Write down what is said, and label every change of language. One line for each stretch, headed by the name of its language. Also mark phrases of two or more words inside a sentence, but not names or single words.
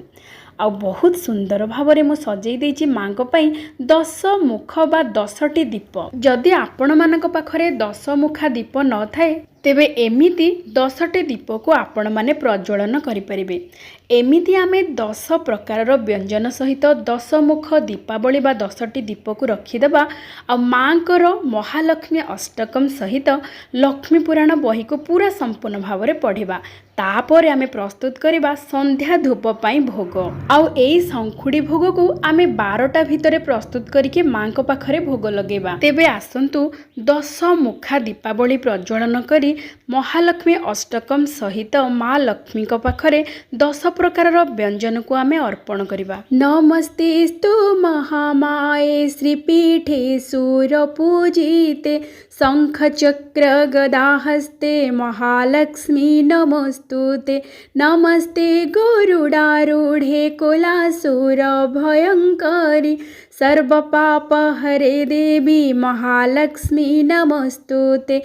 Odia: ଆ ବହୁତ ସୁନ୍ଦର ଭାବରେ ମୁଁ ସଜାଇ ଦେଇଛି ମାଁ କୁ ପାଇଁ 10 ମୁଖ ବା 10ଟି ଦୀପ। ଯଦି ଆପଣ ମାନଙ୍କ ପାଖରେ 10 ମୁଖା ଦୀପ ନ ଥାଏ, ତେବେ ଏମିତି 10ଟି ଦୀପ କୁ ଆପଣ ମାନେ ପ୍ରଜ୍ୱଳନ କରି ପାରିବେ। ଏମିତି ଆମେ 10 ପ୍ରକାର ବ୍ୟଞ୍ଜନ ସହିତ 10 ମୁଖ ଦୀପାବଳୀ ବା 10ଟି ଦୀପ କୁ ରଖିଦେବା। ଆ ମାଁଙ୍କର ମହାଲକ୍ଷ୍ମୀ ଅଷ୍ଟକମ ସହିତ ଲକ୍ଷ୍ମୀ ପୁରାଣ ବହି କୁ ପୂରା ସମ୍ପୂର୍ଣ୍ଣ ଭାବରେ ପଢ଼ିବା। ତାପରେ ଆମେ ପ୍ରସ୍ତୁତ କରିବା ସନ୍ଧ୍ୟା ଧୂପ ପାଇଁ ଭୋଗ। ଆଉ ଏଇ ସଙ୍ଖୁଡ଼ି ଭୋଗ କୁ ଆମେ 12ଟା ଭିତରେ ପ୍ରସ୍ତୁତ କରିକେ ମାଁ କୁ ପାଖରେ ଭୋଗ ଲଗେଇବା। ତେବେ ଆସନ୍ତୁ 10 ମୁଖା ଦୀପାବଳୀ ପ୍ରଜ୍ୱଳନ କରି ମହାଲକ୍ଷ୍ମୀ ଅଷ୍ଟକମ ସହିତ ମାଁ ଲକ୍ଷ୍ମୀ କୁ ପାଖରେ 10 ପ୍ରକାର ବ୍ୟଞ୍ଜନ କୁ ଆମେ ଅର୍ପଣ କରିବା।
Sanskrit: नमस्तेस्तु महामाये श्रीपीठे सूरपूजिते शंख चक्र गदाहस्ते महालक्ष्मी नमस्तुते। नमस्ते गरुडारूढे कुलासुर भयंकरी सर्वपाप हरे देवी महालक्ष्मी नमस्तुते।